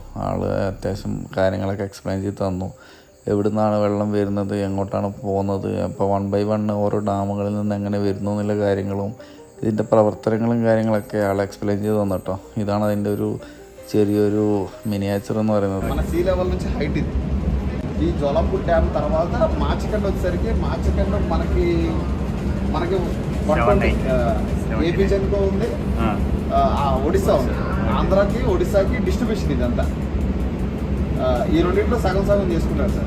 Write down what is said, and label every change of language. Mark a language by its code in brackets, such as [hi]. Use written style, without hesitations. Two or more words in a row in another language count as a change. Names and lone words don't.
[ml] ആൾ അത്യാവശ്യം കാര്യങ്ങളൊക്കെ എക്സ്പ്ലെയിൻ ചെയ്ത് തന്നു. എവിടെ നിന്നാണ് വെള്ളം വരുന്നത്, എങ്ങോട്ടാണ് പോകുന്നത്, അപ്പോൾ 1 by 1 ഓരോ ഡാമുകളിൽ നിന്ന് എങ്ങനെ വരുന്നു എന്നുള്ള കാര്യങ്ങളും ഇതിൻ്റെ പ്രവർത്തനങ്ങളും കാര്യങ്ങളൊക്കെ ആൾ എക്സ്പ്ലെയിൻ ചെയ്ത് തന്നു കേട്ടോ. ഇതാണ് അതിൻ്റെ ഒരു ചെറിയൊരു മിനിയേച്ചർ എന്ന് പറയുന്നത്. [en] sea level [te] నుంచి హైట్ ఇది. ఈ జోలాపూర్ డ్యామ్ తర్వాత మాచికండ వచ్చేసరికి మాచికండ మనకి ఏపీ జన్కో ఉంది, ఒడిస్సా ఉంది. ఆంధ్రాకి ఒడిస్సాకి డిస్ట్రిబ్యూషన్ ఇదంతా. ఈ రెండింటిలో సగం సగం చేసుకున్నారు సార్.